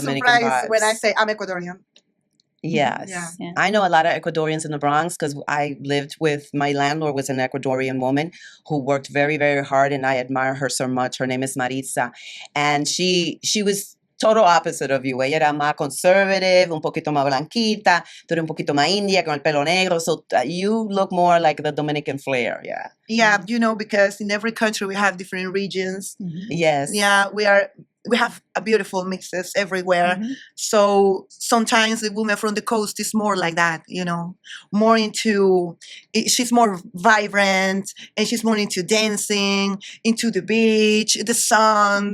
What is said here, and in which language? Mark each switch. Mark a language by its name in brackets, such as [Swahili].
[English] Dominican surprised vibes. when I say I'm Ecuadorian. Yes. Yeah. I know a lot of Ecuadorians in the Bronx because I lived with, my landlord was an Ecuadorian woman who worked very, very hard, and I admire her so much. Her name is Maritza. And she was total opposite of you. [Spanish] Ella era más [English] conservative, [Spanish] un poquito más blanquita, tú eres un poquito más india con el pelo negro. [English] So you look more like the Dominican flair. Yeah. Yeah, because in every country we have different regions. Yes. Yeah, we are we have a beautiful mixes everywhere. Mhm. So sometimes the woman from the coast is more like that, more into, she's more vibrant, and she's more into dancing, into the beach, the sun.